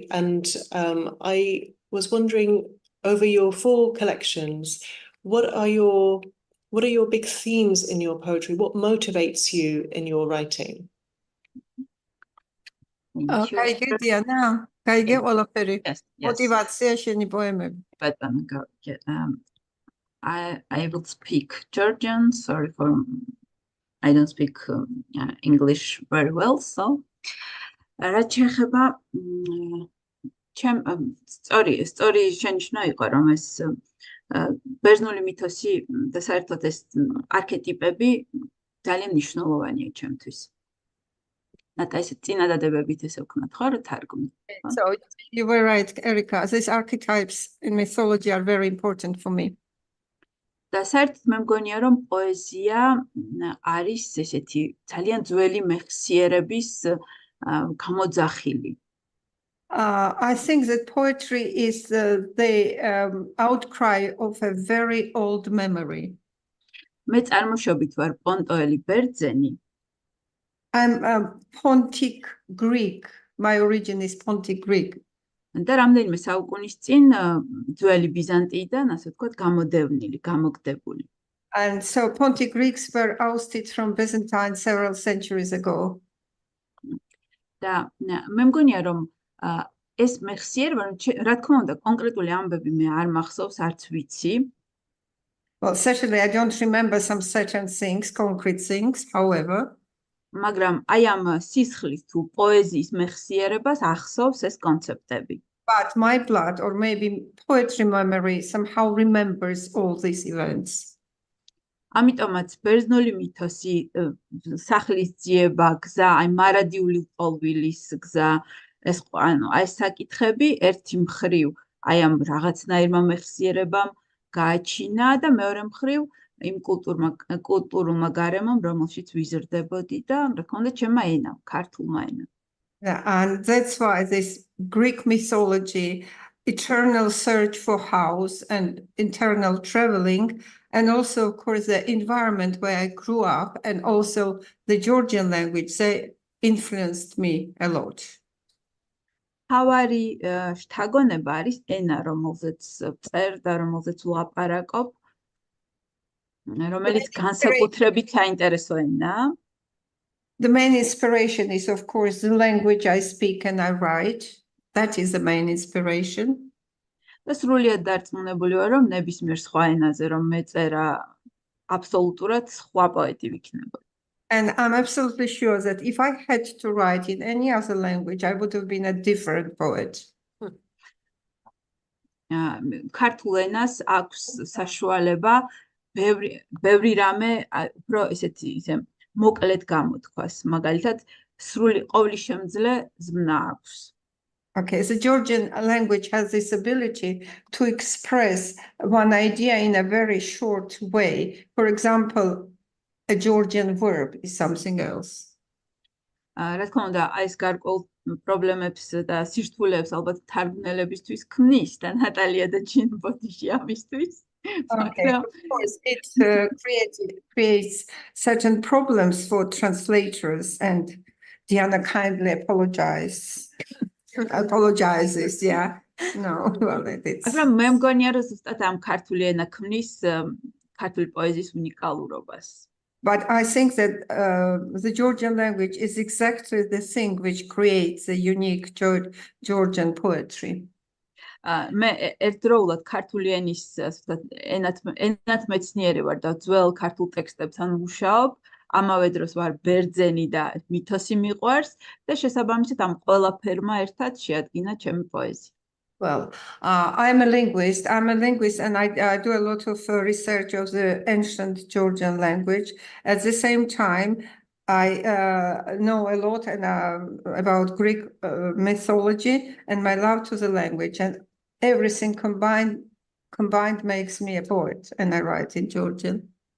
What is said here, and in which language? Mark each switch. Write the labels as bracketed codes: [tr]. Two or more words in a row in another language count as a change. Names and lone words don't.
[en] And I was wondering, over your 4 collections, what are your big themes in your poetry? What motivates you in your writing? Kaige Diana, kaige ყველაფერი. Yes. [ka] Motivация შენი პოემები. [en] Button, go. I will speak Georgian. Sorry for I don't speak English very well. So, [ka] რაც შეეხება story შენიშნა იყო რომ ეს ბერძნული მითოსი და საერთოდ ეს არქეტიპები ძალიან მნიშვნელოვანია ჩემთვის. [en] So you were right, Erica. These archetypes in mythology are very important for me. [ka] და საერთოდ მე მგონია რომ პოეზია არის ესეთი ძალიან ძველი მეხსიერების გამოძახილი. [en] I think that poetry is the outcry of a very old memory. [ka] მე წარმოშობით ვარ პონტოელი ბერძენი. [en] I'm Pontic Greek. My origin is Pontic Greek. [ka] და რამდენიმე საუკუნის წინ ძველი ბიზანტიიდან, ასე ვთქვათ, გამოგდებული. [en] And so Pontic Greeks were ousted from Byzantine several centuries ago. [ka] და მე მგონია რომ ეს მეხსიერება, რა თქმა უნდა, კონკრეტული ამბები მე არ მახსოვს, არც ვიცი, [en] Well, certainly I don't remember some certain things, concrete things, however. [ka] მაგრამ აი ამ სისხლის თუ პოეზიის მეხსიერებას ახსოვს ეს კონცეპტები. [en] But my blood, or maybe poetry memory, somehow remembers all these events. [ka] ამიტომაც ბერძნული მითოსი, სახლის ძიება, გზა, აი მარადიული ლტოლვილის გზა, ეს ანუ აი საკითხები ერთი მხრივ აი ამ რაღაცნაირმა მეხსიერებამ გააჩინა და მეორე მხრივ იმ კულტურულმა გარემომ, რომელშიც ვიზრდებოდი და რა თქმა უნდა ჩემმა ენამ, ქართულმა ენამ. [en] Yeah, and that's why this Greek mythology, eternal search for house and internal traveling, and also, of course, the environment where I grew up, and also the Georgian language, they influenced me a lot. [ka] თავარი შთაგონება არის ენა, რომელზეც წერ და რომელზეც ვლაპარაკობ, რომელიც განსაკუთრებით საინტერესო ენაა. [en] The main inspiration is, of course, the language I speak and I write. That is the main inspiration. [ka] და სრულიად დარწმუნებული ვარ, რომ ნებისმიერ სხვა ენაზე რომ მეწერა, აბსოლუტურად სხვა პოეტი ვიქნებოდი. [en] And I'm absolutely sure that if I had to write in any other language, I would have been a different poet. [ka] ქართულ ენას აქვს საშუალება ბევრი რამე უფრო ისე მოკლედ გამოთქვას, მაგალითად სრული ყოვლისშემძლე ზმნა აქვს. [en] Okay, the Georgian language has this ability to express one idea in a very short way. For example, a Georgian verb is something else. [ka] რა თქმა უნდა, აი ეს გარკვეულ პრობლემებს და სირთულეებს ალბათ თარგმნელებისთვის ქმნის და ნატალია და ჯინ ბოდიში ამისთვის. [en] Okay, of course, it creates certain problems for translators, and Diana kindly apologizes. Yeah. No, well, it's. [ka] მაგრამ მე მგონია, რომ ზუსტად ამ ქართული ენა ქმნის ქართული პოეზიის უნიკალურობას. [en] But I think that the Georgian language is exactly the thing which creates a unique Georgian poetry. [ka] მე ერთდროულად ქართული ენის ენათ მეცნიერი ვარ და ძველ ქართულ ტექსტებთან ვმუშაობ, ამავე დროს ვარ ბერძენი და მითოსი მიყვარს და შესაბამისად ამ ყველაფერმა ერთად შეადგინა ჩემი პოეზია. [en] Well, I'm a linguist and I do a lot of research of the ancient Georgian language. At the same time, I know a lot about Greek mythology and my love to the language, and everything combined makes me a poet, and I write in Georgian.